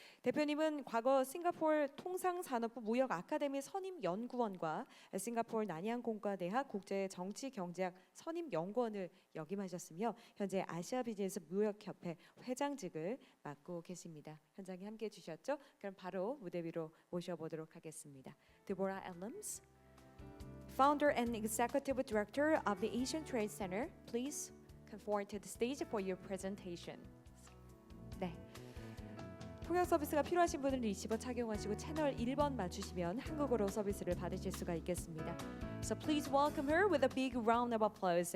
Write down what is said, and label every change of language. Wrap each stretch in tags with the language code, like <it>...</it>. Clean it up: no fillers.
<ko>대표님은 과거 싱가포르 통상산업부 무역 아카데미 선임 연구원과 싱가포르 난양공과대학 국제정치경제학 선임 연구원을 역임하셨으며 현재 아시아 비즈니스 무역협회 회장직을 맡고 계십니다. 현장에 함께해 주셨죠? 그럼 바로 무대 위로 모셔보도록 하겠습니다.</ko> <en>Deborah Elms, Founder and Executive Director of the Asian Trade Center, please come forward to the stage for your presentation.</en> <ko>네, 통역 서비스가 필요하신 분은 리시버 착용하시고 채널 1번 맞추시면 한국어로 서비스를 받으실 수가 있겠습니다.</ko> <en>So please welcome her with a big round of applause.</en>